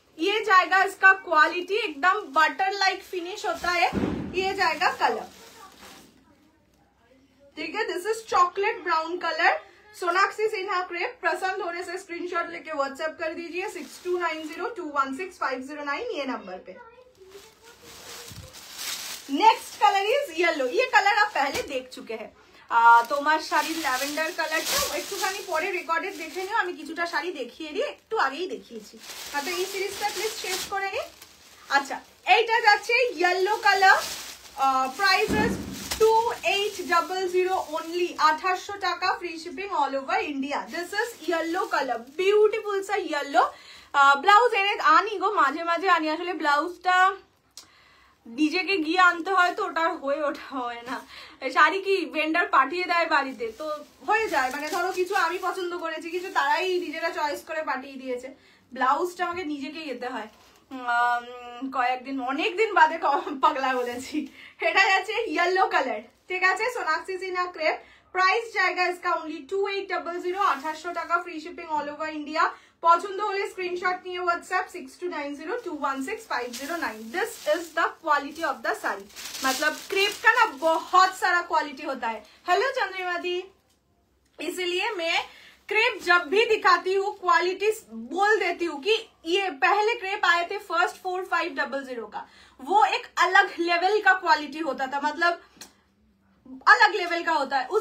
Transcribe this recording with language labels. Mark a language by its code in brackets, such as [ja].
[hi] ये जाएगा इसका क्वालिटी एकदम बटर लाइक फिनिश होता है, ये जाएगा कलर, ठीक है। [en] This is chocolate brown colour, Sonakshi Sinha crepe. [hi] पसंद होने से स्क्रीनशॉट लेके व्हाट्सएप कर दीजिए 6290216509 ये नंबर पे। [en] Next colour is yellow. [hi] ये कलर आप पहले देख चुके हैं। [bn] তোমার শাড়ির ল্যাভেন্ডার কালারটা একটুখানি পরে রেকর্ডে দেখে নিও, আমি কিছুটা শাড়ি দেখিয়ে দিই, একটু আগেই দেখিয়েছি। তো এই সিরিজটা প্লিজ শেষ করে নিই। আচ্ছা, এইটা যাচ্ছে yellow colour, price is 2800 only, 2800 টাকা, [en] Free shipping all over India. This is yellow colour, beautiful সা yellow. [bn] ব্লাউজ এনে আনি গো, মাঝে মাঝে আনি, আসলে ব্লাউজটা নিজেকে গিয়ে আনতে হয় তো ওটা হয়ে ওঠা হয় না। শাড়ি কি ভেন্ডার পাঠিয়ে দেয় বাড়িতে, তো হয়ে যায়, মানে ধরো কিছু আমি পছন্দ করেছি, কিছু তারাই নিজেরা চয়েস করে পাঠিয়ে দিয়েছে, ব্লাউজটা আমাকে নিজেকে যেতে হয়। কয়েকদিন অনেকদিন বাদে পাগলা বলেছি। এটা যাচ্ছে ইয়েলো কালার, ঠিক আছে, সোনাক্ষী সিনহা ক্রেপ। প্রাইস জায়গা [hi] इसका ओनली 2800, [bn] 2800 টাকা, free shipping all over India. পছন্দ হলে স্ক্রিনশট নিয়ে WhatsApp 6290216509। [en] this is the quality of the sari, [hi] मतलब क्रेप का ना बहुत सारा क्वालिटी होता है। हेलो चंद्रिमा दी, इसलिए मैं क्रेप जब भी दिखाती हूँ क्वालिटी बोल देती हूँ कि ये पहले क्रेप आए थे फर्स्ट 4500 का, वो एक अलग लेवल का क्वालिटी होता था, मतलब अलग लेवल का होता है।